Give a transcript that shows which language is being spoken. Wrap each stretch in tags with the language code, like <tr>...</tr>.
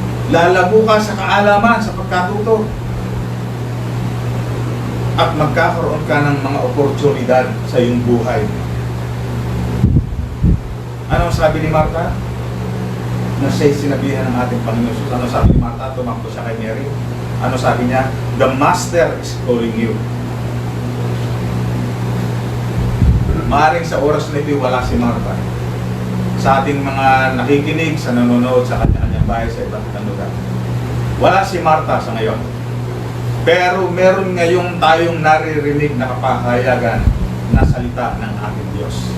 <tl>Lalago ka sa kaalaman, sa pagkatuto. At magkakaroon ka ng mga oportunidad sa iyong buhay. Ano sabi ni Marta? Na siya'y sinabihan ng ating Panginoon Jesus. Ano sabi ni Marta? Tumakbo siya kay Mary. Ano sabi niya?</tl> <en>The Master is calling you.</en> <tl>Maaring sa oras na ito wala si Marta. Sa ating mga nakikinig, sa nanonood sa kanya-kanyang bahay sa iba't ibang lugar. Wala si Marta sa ngayon. Pero meron ngayong tayong naririnig na kapahayagan na salita ng ating Diyos.</tl>